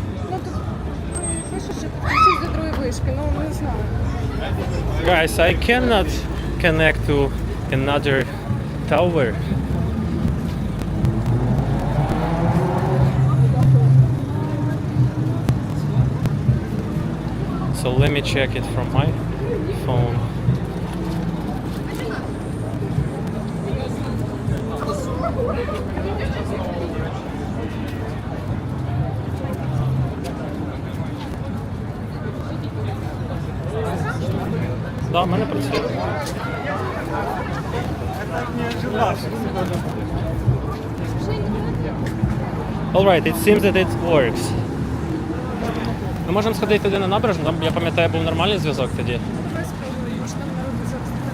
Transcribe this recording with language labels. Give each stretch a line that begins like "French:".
Ukrainian: Ну тут пише, що підключись до другої вишки, ну не знаю.
English: Guys, I cannot connect to another tower. So let me check it from my phone.
Ukrainian: Да, в мене працює.
English: Alright, it seems that it works.
Ukrainian: Ми можемо сходити туди на набережну, там, я пам'ятаю, був нормальний зв'язок тоді. Давай спробуємо, може там народу зараз.